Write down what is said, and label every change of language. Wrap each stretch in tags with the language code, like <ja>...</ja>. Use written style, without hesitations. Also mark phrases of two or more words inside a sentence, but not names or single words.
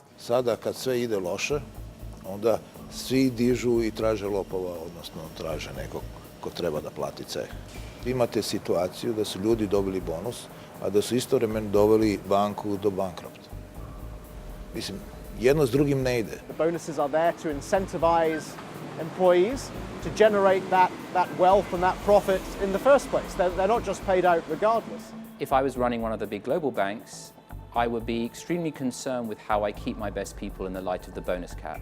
<sr>Sada kad sve ide loše, onda svi dižu i traže lopova, odnosno traže nekog ko treba da plati ceh. Imate situaciju da su ljudi dobili bonus, a da su istovremeno doveli banku do bankrota. Mislim, jedno s drugim ne ide.</sr> <en>The bonuses are there to incentivize employees to generate that wealth and that profit in the first place. They're not just paid out regardless. If I was running one of the big global banks, I would be extremely concerned with how I keep my best people in the light of the bonus cap.</en>